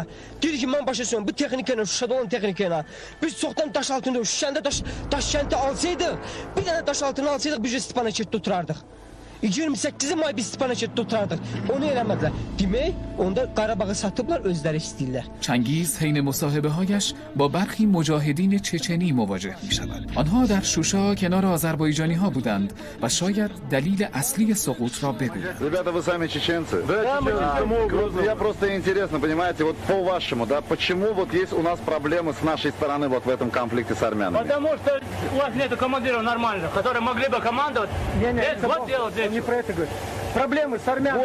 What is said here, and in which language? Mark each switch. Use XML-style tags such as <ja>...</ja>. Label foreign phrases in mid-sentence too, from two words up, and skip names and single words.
<az>Deyir ki, mən başa söylüyorum, bu texnika ilə, Şuşada olan texnika ilə. Biz çoxdan daş altını, Şuşanda daş kəndi alsaydıq, bir dənə daş altını alsaydıq, biz Stepanakert oturardıq. 28 may biz Stepanakert oturardıq. Onu eləmədilər. Demək, onda Qarabağı satıblar, özləri istəyirlər.</az> <fa>چنگیز حین مصاحبه هایش با برخی مجاهدین چچنی مواجه می شود. آنها در شوشا کنار آذربایجانی ها بودند و شاید دلیل اصلی سقوط را بگویند.</fa> <ru>Ребята, вы сами чеченцы? Да, чеченцы. Я просто интересно, понимаете, вот по-вашему, да, почему вот есть у нас проблемы с нашей стороны вот в этом конфликте с армянами? Потому что у вас нету командиров нормальных, которые могли бы командовать. Вот дело здесь. Не про это говорю. Проблемы с армянами.</ru>